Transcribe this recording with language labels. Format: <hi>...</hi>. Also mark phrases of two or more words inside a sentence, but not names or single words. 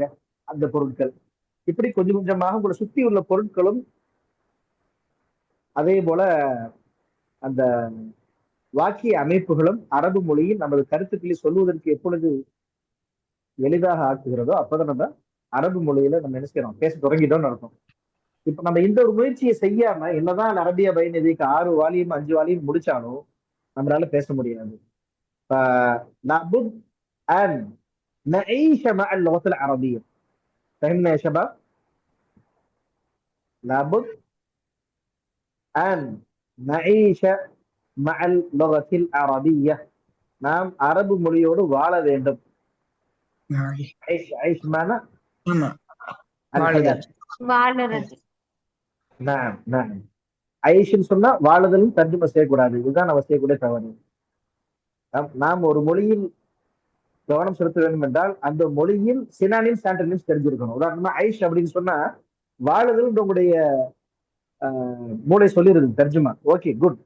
<ta>அந்த பொருட்கள் இப்படி கொஞ்சம் கொஞ்சமாக உங்களை சுத்தி உள்ள பொருட்களும் அதே போல அந்த வாக்கிய அமைப்புகளும் அரபு மொழியில் நமது கருத்துக்களை சொல்வதற்கு எப்பொழுது எளிதாக ஆக்குகிறதோ அப்பதான் நம்ம அரபு மொழியில நம்ம என்ன செய்யறோம், பேச தொடங்கிட்டோம்னு அர்த்தம். இப்ப நம்ம இந்த ஒரு முயற்சியை செய்யாம என்னதான் அரபியா பைனதிக்கு 6 வாலியும் 5 வாலியும் முடிச்சாலும் நம்மளால பேச முடியாது.</ta> <ar>لابد ان نعيش مع اللغة العربية. فهمنا يا شباب؟ لابد ان نعيش مع اللغة العربية.</ar> <ta>நாம் அரபு மொழியோடு வாழ வேண்டும்.</ta> <ar>عيش عيش معنى الحياة.</ar> <ta>வாழறது.</ta> <ar>نعم نعم.</ar> <ta>ஐஷ்ன்னு சொன்னா வாழுதலும் தர்ஜுமா செய்யக்கூடாது. இதுதான் நம்ம செய்யக்கூடிய தவறு. நாம் ஒரு மொழியில் கவனம் செலுத்த வேண்டும் என்றால் அந்த மொழியில்</ta> <en>synonyms antonyms</en> <ta>தெரிஞ்சிருக்கணும். உதாரணமா ஐஷ் அப்படின்னு சொன்னா வாழுதல் உங்களுடைய மூளை சொல்லிருக்கு தர்ஜுமா,</ta> <en>okay good.</en>